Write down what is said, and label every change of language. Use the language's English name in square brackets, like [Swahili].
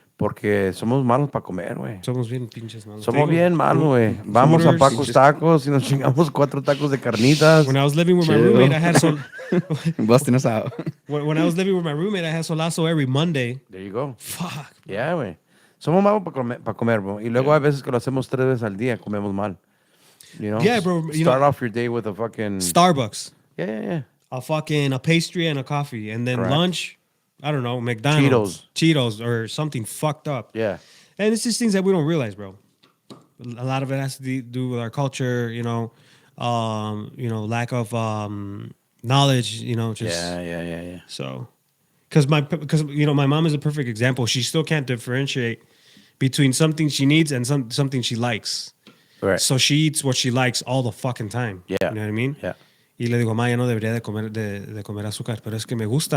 [Spanish] Porque somos malos para comer, güey. Somos bien pinches malos. Somos bien malos, güey. Vamos a Paco's Tacos y nos chingamos 4 tacos de carnitas. [English] When I was living with my roommate, I had Busting us out. when I was living with my roommate, I had solazo every Monday. There you go. Fuck. [Spanish] Yeah, güey. Somos malos para comer, bro. Y luego hay veces que lo hacemos 3 veces al día, comemos mal. [English] You know? Yeah, bro. You Start know, off your day with a fucking... Starbucks. Yeah. A pastry and a coffee, and then Correct. lunch. I don't know, McDonald's, Cheetos, or something fucked up. Yeah. And it's just things that we don't realize, bro. A lot of it has to do with our culture, lack of knowledge, just Yeah. So, because my mom is a perfect example. She still can't differentiate between something she needs and something she likes. Right. So she eats what she likes all the fucking time. Yeah. You know what I mean? Yeah. [Spanish] Y le digo, ma, ya no debería de comer azúcar, pero es que me gusta.